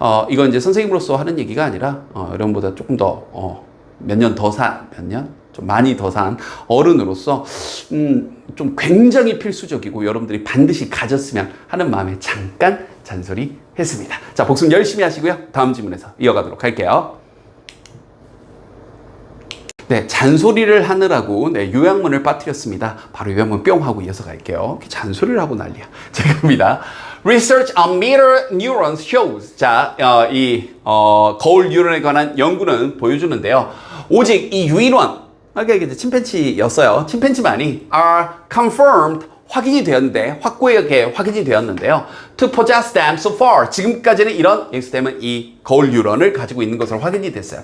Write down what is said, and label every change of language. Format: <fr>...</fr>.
<ko>이건 이제 선생님으로서 하는 얘기가 아니라 여러분보다 조금 더 몇 년 더 좀 많이 더 산 어른으로서 좀 굉장히 필수적이고 여러분들이 반드시 가졌으면 하는 마음에 잠깐 잔소리 했습니다. 자, 복습 열심히 하시고요. 다음 질문에서 이어가도록 할게요. 네, 잔소리를 하느라고 요약문을 빠뜨렸습니다. 바로 요약문 뿅 하고 이어서 갈게요. 잔소리를 하고 난리야. 자, 갑니다.</ko> <en>Research on mirror neurons shows.</en> <ko>자, 거울 뉴런에 관한 연구는 보여주는데요. 오직 이 유인원, 이게 침팬지였어요. 침팬지만이</ko> <en>are confirmed</en> <ko>확인이 되었는데 확고하게 확인이 되었는데요.</ko> <en>To possess them so far</en> <ko>지금까지는 이런 시스템은 이 거울 뉴런을 가지고 있는 것으로 확인이 됐어요.</ko>